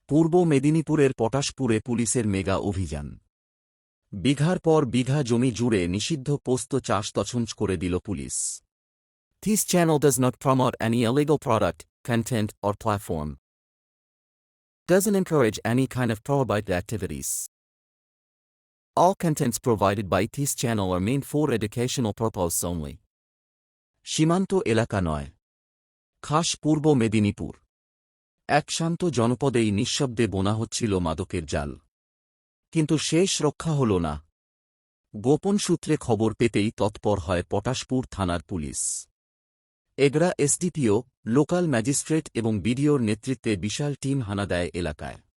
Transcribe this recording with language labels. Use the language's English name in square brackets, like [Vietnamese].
[Bangla] পূর্ব মেদিনীপুরের পটাশপুরে পুলিশের মেগা অভিযান। বিঘার পর বিঘা জমি জুড়ে নিষিদ্ধ পোস্ত চাষ তছনছ করে দিল police. [English] This channel does not promote any illegal product, content, or platform. Doesn't encourage any kind of prohibited activities. All contents provided by this channel are meant for educational purpose only. [Bangla] সীমান্ত এলাকা নয়, খাস পূর্ব মেদিনীপুর। এক শান্ত জনপদেই নিঃশব্দে বোনা হচ্ছিল মাদকের জাল। কিন্তু শেষ রক্ষা হল না। গোপন সূত্রে খবর পেতেই তৎপর হয় পটাশপুর থানার police. Egra SDPO, local magistrate এবং বিডিওর নেতৃত্বে বিশাল টিম হানা দেয় এলাকায়।